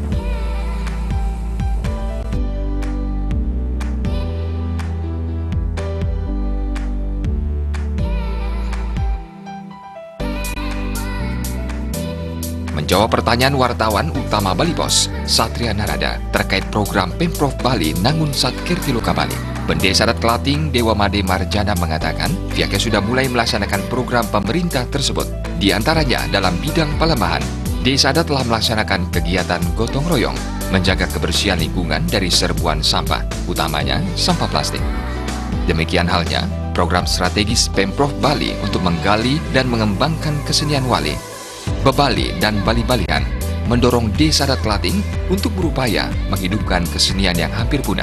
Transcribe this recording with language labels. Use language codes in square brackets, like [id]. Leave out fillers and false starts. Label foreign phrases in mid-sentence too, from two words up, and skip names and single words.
[id] Menjawab pertanyaan wartawan utama Bali Pos, Satria Narada, terkait program Pemprov Bali Nangun Satkerti Loka Bali, Bendesa Adat Klating Dewa Made Marjana mengatakan pihaknya sudah mulai melaksanakan program pemerintah tersebut. Di antaranya dalam bidang pelemahan, Desa Adat telah melaksanakan kegiatan gotong royong, menjaga kebersihan lingkungan dari serbuan sampah, utamanya sampah plastik. Demikian halnya program strategis Pemprov Bali untuk menggali dan mengembangkan kesenian wali, bebali, dan bali-balian, mendorong Desa Adat Klating untuk berupaya menghidupkan kesenian yang hampir punah.